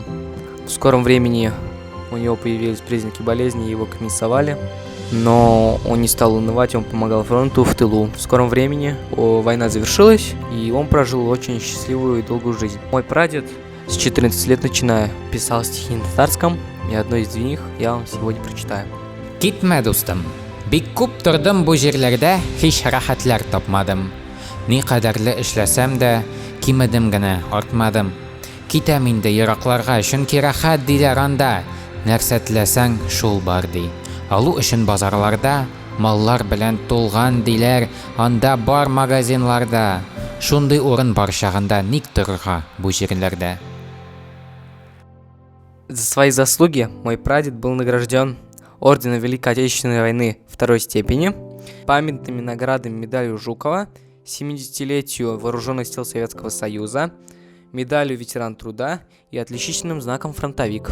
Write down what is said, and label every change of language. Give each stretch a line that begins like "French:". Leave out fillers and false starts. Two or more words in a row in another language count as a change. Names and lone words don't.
Russian: В скором времени у него появились признаки болезни, его комиссовали, но он не стал унывать, он помогал фронту в тылу. В скором времени война завершилась, и он прожил очень счастливую и долгую жизнь. Мой прадед с 14 лет начиная писал стихи на татарском, и одно из них я вам сегодня прочитаю.
Tatar: Китмә, дустым, бик күп тордым бу җирләрдә, һич рәхәтләр тапмадым. Ни кадәрле эшләсәм дә, кимедем генә, артмадым. Китәм инде еракларга, чөнки рәхәт диләр анда, нәрсә теләсәң шул бар ди. Алу өчен базарларда, маллар белән тулган диләр, анда бар магазинларда. Шундый урын бар чагында ник торырга бу җирләрдә.
Russian: За свои заслуги мой прадед был награжден орденом Великой Отечественной войны второй степени, памятными наградами медалью Жукова, 70-летию Вооруженных сил Советского Союза, медалью Ветеран труда и отличительным знаком Фронтовик.